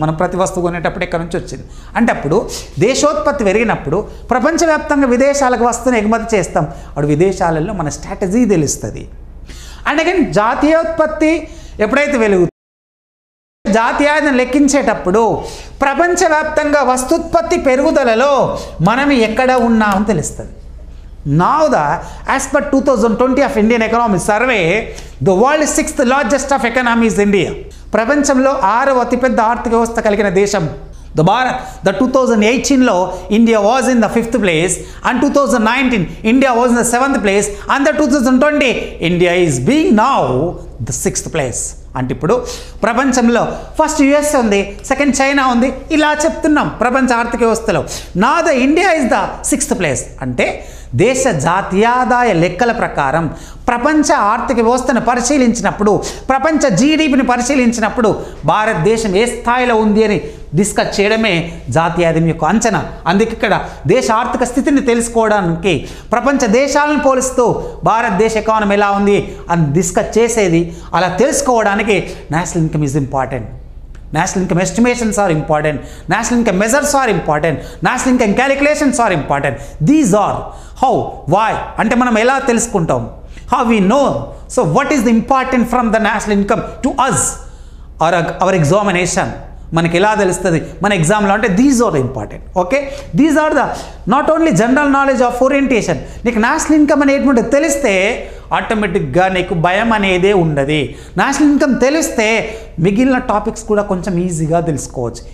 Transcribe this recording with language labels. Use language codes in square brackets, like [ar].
[te] మనం ప్రతి వస్తువు కొనేటప్పుడు ఎక్కడి నుంచి వచ్చింది అంటే అప్పుడు దేశోత్పత్తి పెరిగినప్పుడు ప్రపంచవ్యాప్తంగా విదేశాలకు వస్తువుని ఎగుమతి చేస్తాం. అప్పుడు విదేశాలలో మన స్ట్రాటజీ తెలుస్తుంది. అండ్ అగైన్ జాతీయోత్పత్తి ఎప్పుడైతే జాతీయాన్ని లెక్కించేటప్పుడు ప్రపంచవ్యాప్తంగా వస్తుత్పత్తి పెరుగుదలలో మనం ఎక్కడ ఉన్నామని తెలుస్తుంది. [en] Now as per 2020 of Indian Economy Survey, the world's 6th largest of economy is India. [te] ప్రపంచంలో 6వ అతిపెద్ద ఆర్థిక వ్యవస్థ కలిగిన దేశం the Bharat. [en] The 2018 India was in the 5th place, and 2019 India was in the 7th place, and the 2020 India is being now the 6th place. [te] అంటే ఇప్పుడు ప్రపంచంలో ఫస్ట్ యుఎస్ ఉంది, సెకండ్ చైనా ఉంది, ఇలా చెప్తున్నాం ప్రపంచ ఆర్థిక వ్యవస్థలో. నా [en] The India is the 6th place. [te] అంటే దేశ జాతీయాదాయ లెక్కల ప్రకారం ప్రపంచ ఆర్థిక వ్యవస్థను పరిశీలించినప్పుడు, ప్రపంచ జీడిపిని పరిశీలించినప్పుడు భారతదేశం ఏ స్థాయిలో ఉంది అని డిస్కస్ చేయడమే జాతీయాదం యొక్క అంచనా. అందుకే ఇక్కడ దేశ ఆర్థిక స్థితిని తెలుసుకోవడానికి ప్రపంచ దేశాలను పోలుస్తూ భారతదేశ ఎకానమీ ఎలా ఉంది అని డిస్కస్ చేసేది. [en] అలా తెలుసుకోవడానికి national income is important, national income estimations are important, national income measures are important, national income calculations are important. These are how, why [te] అంటే మనం ఎలా తెలుసుకుంటాం, [en] how we know. So what is the important from the national income to us or our examination? [te] మనకి ఎలా తెలుస్తుంది మన ఎగ్జామ్లో అంటే [en] These are important. Okay, these are the not only general knowledge of orientation. [te] నీకు నేషనల్ ఇన్కమ్ అనేటువంటి తెలిస్తే ఆటోమేటిక్గా నీకు భయం అనేదే ఉండదు. నేషనల్ ఇన్కమ్ తెలిస్తే మిగిలిన టాపిక్స్ కూడా కొంచెం ఈజీగా తెలుసుకోవచ్చు.